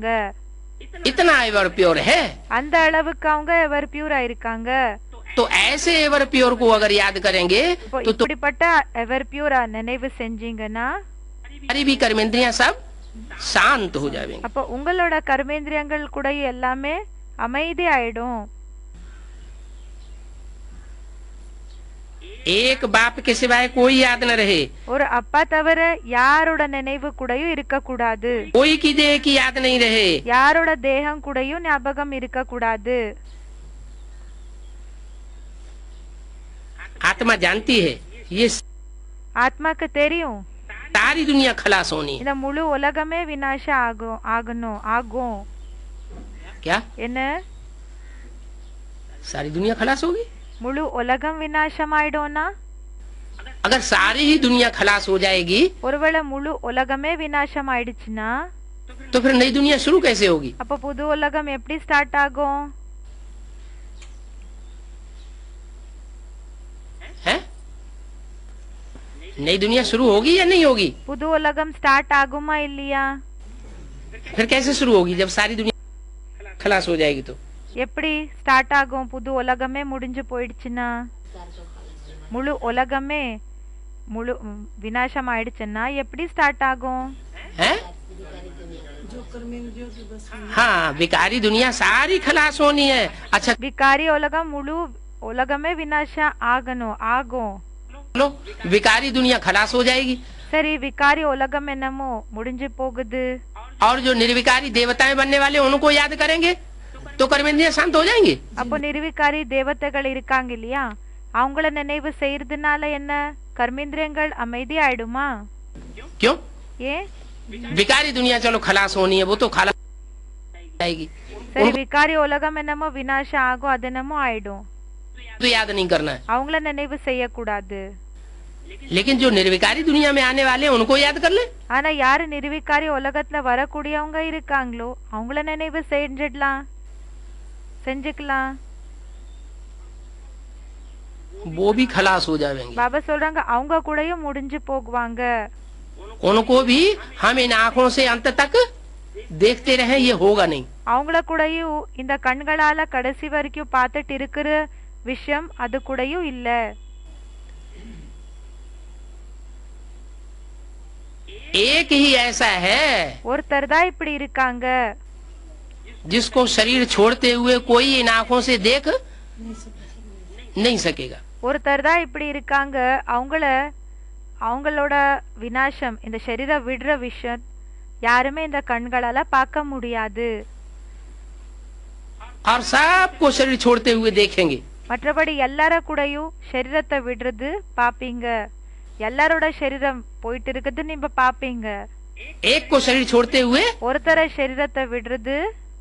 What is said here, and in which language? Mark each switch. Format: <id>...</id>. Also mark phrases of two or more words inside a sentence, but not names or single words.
<hi>इतना</hi> <en>ever pure</en> <hi>है.</hi> <ta>அந்த அளவுக்கு அவங்க</ta> <en>ever pure</en> <ta>இருக்காங்க.</ta> <hi>तो ऐसे</hi> <en>ever pure</en> <hi>को अगर याद करेंगे</hi> <ta>இப்போ</ta> <hi>तो</hi> <ta>இப்படிப்பட்ட</ta> <en>ever pure</en> <ta>நினைவு செஞ்சீங்கன்னா</ta> <hi>हमारी भी कर्मेंद्रियां सब शांत हो जाएंगी.</hi> <ta>அப்போ உங்களோட கர்மேந்திரியங்கள் கூட எல்லாமே அமைதி ஆயிடும்.</ta> <hi>एक बाप के सिवाय कोई याद न रहे,</hi> <ta>ஒரு அப்பா தவிர யாரோட நினைவு கூடயும் இருக்க கூடாது.</ta> <hi>कोई की देह की याद नहीं रहे.</hi> <ta>யாரோட தேகம் கூடயும் ஞாபகம் இருக்க கூடாது.</ta> <hi>आत्मा जानती है ये</hi> <ta>ஆத்மாக்கு தெரியும்</ta> <hi>सारी दुनिया खलास होनी है.</hi> <ta>இந்த முழு உலகமே விநாசம் ஆகும்.</ta> <hi>क्या</hi> <ta>என்ன?</ta> <hi>सारी दुनिया खलास होगी?</hi> <ta>முழு உலகம் விநாசம் ஆயிடும்னா?</ta> <hi>अगर सारी ही दुनिया खलास हो जाएगी</hi> <ta>ஒருவேளை முழு உலகமே விநாசம் ஆயிடுச்சுன்னா</ta> <hi>तो फिर नई दुनिया शुरू कैसे होगी?</hi> <ta>அப்ப புது உலகம் எப்படி ஸ்டார்ட் ஆகும்?</ta> <hi>है? नई दुनिया शुरू होगी या नहीं होगी?</hi> <ta>புது உலகம் ஸ்டார்ட் ஆகுமா இல்லையா?</ta> <hi>फिर कैसे शुरू होगी जब सारी दुनिया खलास हो जाएगी? तो</hi> <ta>எப்படி ஸ்டார்ட் ஆகும்? புது உலகமே முடிஞ்சு போயிடுச்சுன்னா, முழு உலகமே விநாசம் ஆயிடுச்சுன்னா எப்படி ஸ்டார்ட் ஆகும்?</ta> <hi>है? जो कर्मेंद्रियों की बस में हाँ, विकारी दुनिया सारी खलास होनी है. अच्छा</hi> <ta>விகாரி உலகம் முழு உலகமே விநாசம் ஆகும்.</ta> <hi>लो, विकारी दुनिया खलास हो जाएगी</hi> <ta>சரி, விகாரி உலகம் என்னமோ முடிஞ்சு போகுது.</ta> <hi>और जो निर्विकारी देवताएं बनने वाले उनको याद करेंगे तो कर्मेंद्रियां शांत हो जाएंगी.</hi> <ta>அப்போ நிர்விகாரி தேவதைகள் இருக்காங்க இல்லையா, அவங்கள நினைவு செய்யறதுனால என்ன கர்மேந்திரியங்கள் அமைதி ஆயிடுமா?</ta> <hi>क्यों?</hi> <ta>ஏன்?</ta> <hi>विकारी दुनिया चलो खलास होनी है, वो तो खलास जाएगी.</hi> <ta>சரி, விகாரி உலகம் என்னமோ விநாசம் ஆகும், அது என்னமோ ஆயிடும்.</ta> <hi>तो याद नहीं करना है.</hi> <ta>அவங்கள நினைவு செய்யக்கூடாது.</ta> <hi>लेकिन जो निर्विकारी दुनिया में आने वाले हैं उनको याद कर ले.</hi> <ta>ஆனா யாரு நிர்விகாரி உலகத்துல வரக்கூடியவங்க இருக்காங்களோ அவங்கள நினைவு செஞ்சுக்கலாம்.</ta> <hi>वो भी खलास हो जाएंगे.</hi> <ta>பாபா சொல்றாங்க அவங்க கூடயும் முடிஞ்சு போகுவாங்க.</ta> <hi>उनको भी हम इन आँखों से अंत तक देखते रहे, ये होगा नहीं.</hi> <ta>அவங்கள கூடயும் இந்த கண்களால கடைசி வரைக்கும் பார்த்துட்டு இருக்கிற விஷயம் அது கூடயும் இல்ல.</ta> <hi>एक ही ऐसा है</hi> <ta>ஒருத்தர் தான் இப்படி இருக்காங்க,</ta> <hi>जिसको शरीर छोड़ते हुए कोई इन आँखों से देख नहीं सकेगा.</hi> <ta>ஒருத்தர் தான் இப்படி இருக்காங்க, அவங்களோட விநாசம் இந்த சரீரம் விடுற விஷயம் யாருமே இந்த கண்களால பார்க்க முடியாது.</ta> <hi>और सबको शरीर छोड़ते हुए देखेंगे.</hi> <ta>மற்றபடி எல்லார கூடயும் சரீரத்தை விடுறது பாப்பீங்க. எல்லாரோட சரீரம் போயிட்டு இருக்குது நீங்க பாப்பீங்க.</ta> <hi>एक को शरीर छोड़ते हुए</hi> <ta>ஒருத்தர சரீரத்தை விடுறது</ta>